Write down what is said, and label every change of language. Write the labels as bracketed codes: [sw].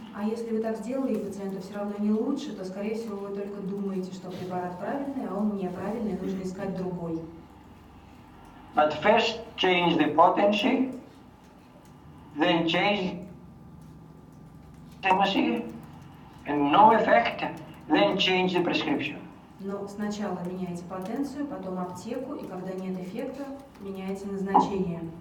[ru] А если вы так сделали, и пациенту все равно не лучше, то, скорее всего, вы только думаете, что препарат правильный, а он неправильный, нужно искать другой. [en] But first change the potency, then change the pharmacy, and no effect, then change the prescription. [ru] Но сначала меняете потенцию, потом аптеку, и когда нет эффекта, меняете назначение.